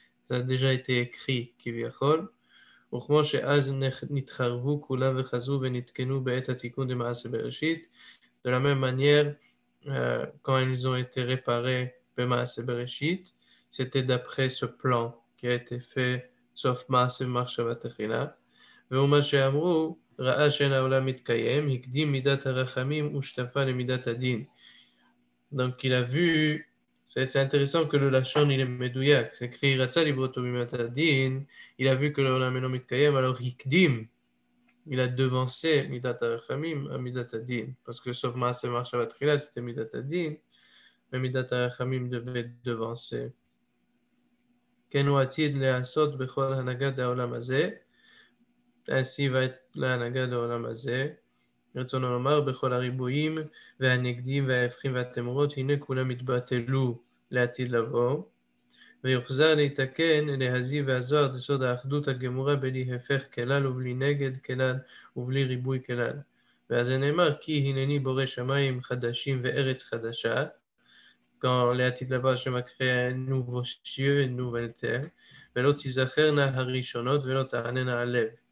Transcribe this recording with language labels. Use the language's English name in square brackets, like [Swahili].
[French] ça a déjà été écrit כביכול. [Hebrew] וכמו שאז נתחרבו כולם וחזרו ונתקנו בעת התיקון דמעשה בראשית, [French] de la même manière, quand ils ont été réparés במעשה בראשית, c'était d'après ce plan qui a été fait, sauf [Hebrew] מעשה במחשבה תחילה. ומה שאמרו, ראה שאין העולם מתקיים, הקדים מידת הרחמים ושטפה למידת הדין. [French] Donc il a vu, c'est intéressant que le lachon il est medouyak, c'est écrit [Hebrew] רצה לבראתו במידת הדין, [French] il a vu que l'olam [Hebrew] אינו מתקיים, [French] alors הקדים, il a devancé מידת הרחמים à מידת הדין, parce que sauf [Hebrew] מעשה מחשבה תחילה [French] c'était מידת הדין, mais מידת הרחמים devait devancer. [Hebrew] כן הוא עתיד לעשות בכל הנהגת העולם הזה, [French] ainsi va être la Naga de Olam Hazeh, [Hebrew] רצונו לומר, בכל הריבועים והנגדים וההפכים והתמורות, הנה כולם התבטלו לעתיד לבוא. ויוחזר להתקן להזיו והזוהר לסוד האחדות הגמורה בלי הפך כלל ובלי נגד כלל ובלי ריבוי כלל. ואז זה נאמר, כי הנני בורא שמיים חדשים וארץ חדשה, quand לעתיד לבוא השם מקרא [French] nouveaux cieux et nouvelle terre, [Hebrew] ולא תיזכרנה הראשונות ולא תעננה הלב.